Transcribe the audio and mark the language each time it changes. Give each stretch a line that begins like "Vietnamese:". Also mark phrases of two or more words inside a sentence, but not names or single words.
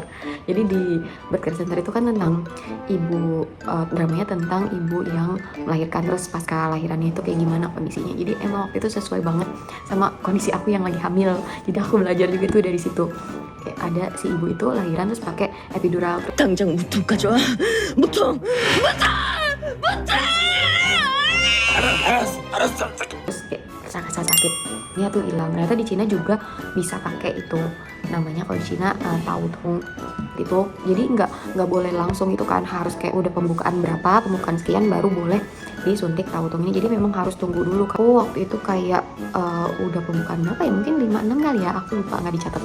Indonesian: Jadi di Birth Care Center itu kan tentang ibu, dramanya tentang ibu yang melahirkan, terus pasca lahirannya itu kayak gimana kondisinya. Jadi emang waktu itu sesuai banget sama kondisi aku yang lagi hamil. Jadi aku belajar juga tuh dari situ. Kayak ada si ibu itu lahiran terus pakai epidural.
Korean: 당장 무통 가져와. 무통. 알았어.
Indonesian: Terus kayak rasa sakitnya tuh hilang. Ternyata di Cina juga bisa pakai itu, namanya kalau di Cina taotung itu. Jadi nggak boleh langsung itu kan, harus kayak udah pembukaan sekian baru boleh disuntik taotung ini. Jadi memang harus tunggu dulu. Aku waktu itu kayak udah pembukaan berapa ya, mungkin 5-6 kali ya, aku lupa, nggak dicatat.